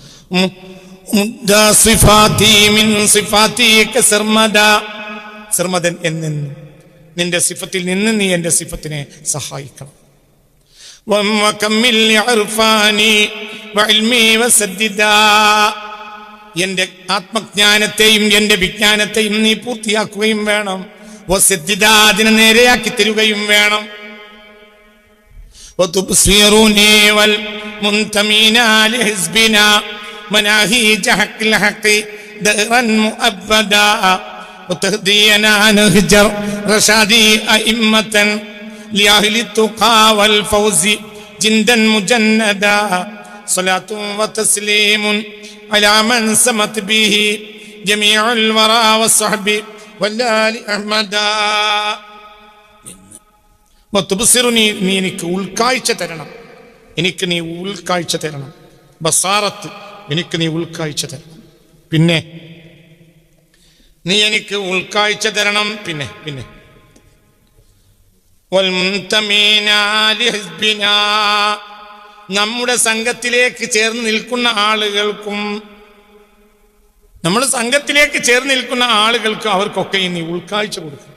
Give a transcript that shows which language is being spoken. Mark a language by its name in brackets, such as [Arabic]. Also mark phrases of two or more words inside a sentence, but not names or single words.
[Malayalam] സർമദൻ എന്നെന്നും നിന്റെ സിഫത്തിൽ നിന്ന് നീ എന്റെ സിഫത്തിനെ സഹായിക്കണം. എന്റെ ആത്മജ്ഞാനത്തെയും എന്റെ വിജ്ഞാനത്തെയും നീ പൂർത്തിയാക്കുകയും വേണം. അതിനെ നേരെയാക്കി തരുകയും വേണം. [Arabic] مناهيج حق الحق دهرا مؤبدا وتهدينا نهجر رشادي أئمة لأهل التقى والفوز جندا مجندا صلاة وتسليم على من سمت به جميع الورى والصحب والآل أحمدا وتبصرني [Malayalam] നീ എനിക്ക് ഉൾക്കാഴ്ച തരണം. എനിക്ക് നീ ഉൾക്കാഴ്ച തരണം. ബസാറത്ത് എനിക്ക് നീ ഉൾക്കാഴ്ച തരണം. പിന്നെ നീ എനിക്ക് ഉൾക്കാഴ്ച തരണം. പിന്നെ നമ്മുടെ സംഘത്തിലേക്ക് ചേർന്ന് നിൽക്കുന്ന ആളുകൾക്കും അവർക്കൊക്കെ നീ ഉൾക്കാഴ്ച കൊടുക്കും.